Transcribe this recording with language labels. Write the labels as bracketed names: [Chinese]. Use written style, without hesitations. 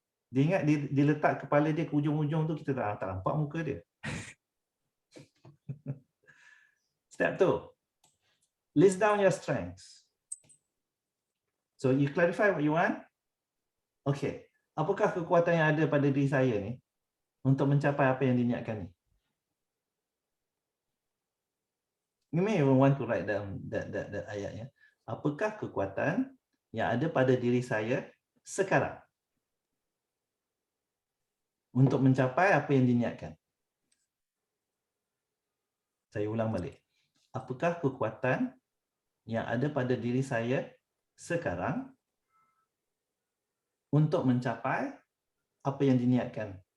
[Malay] Dia ingat dia letak kepala dia ke ujung-ujung tu, kita tak nampak muka dia. [English] Step 2. List down your strengths. So you clarify what you want. Okay. [Malay] Apakah kekuatan yang ada pada diri saya ni untuk mencapai apa yang diniatkan ni? [English] You may even want to write down that ayatnya. [Malay] Apakah kekuatan yang ada pada diri saya sekarang untuk mencapai apa yang diniatkan? Saya ulang balik. Apakah kekuatan yang ada pada diri saya sekarang untuk mencapai apa yang diniatkan?